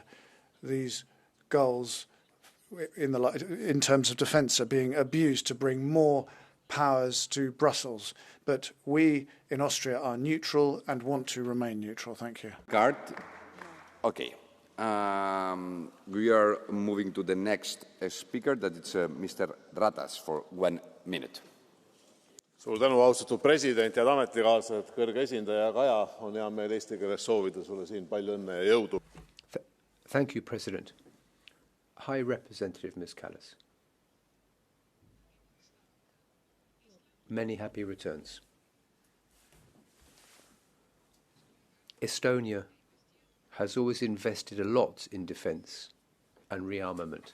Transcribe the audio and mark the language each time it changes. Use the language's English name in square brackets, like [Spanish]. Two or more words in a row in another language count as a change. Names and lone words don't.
[English] These goals in terms of defence are being abused to bring more powers to Brussels. But we in Austria are neutral and want to remain neutral. Thank you. Okay. We are moving to the next speaker, that is Mr. Ratas for 1 minute. [Estonian] Suur tänu, austatud president, head ametikaaslased, kõrge esindaja Kaja, on hea meel eesti keeles soovida sulle siin palju õnne ja jõudu. [English] Thank you, President. High Representative Ms. Callas. Many happy returns. Estonia has always invested a lot in defence and rearmament.